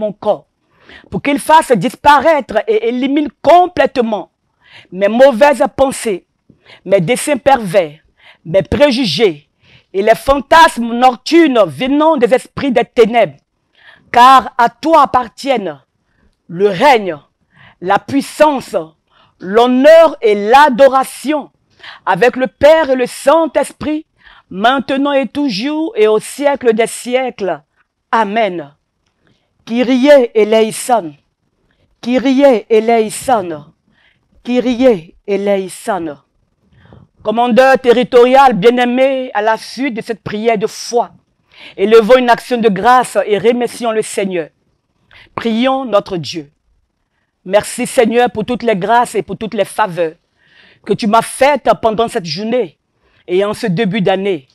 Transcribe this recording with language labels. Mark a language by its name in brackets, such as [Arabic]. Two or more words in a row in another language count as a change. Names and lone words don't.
[French] mon corps, pour qu'il fasse disparaître et élimine complètement mes mauvaises pensées, mes desseins pervers, mes préjugés et les fantasmes nocturnes venant des esprits des ténèbres, car à toi appartiennent le règne, la puissance, l'honneur et l'adoration, avec le Père et le Saint-Esprit, maintenant et toujours et au siècle des siècles. Amen. [Greek] Κύριε ἐλέησον, Κύριε ἐλέησον, Κύριε ἐλέησον. [French] Commandeur territorial bien-aimé, à la suite de cette prière de foi, élevons une action de grâce et remercions le Seigneur. Prions notre Dieu. Merci Seigneur pour toutes les grâces et pour toutes les faveurs que tu m'as faites pendant cette journée et en ce début d'année.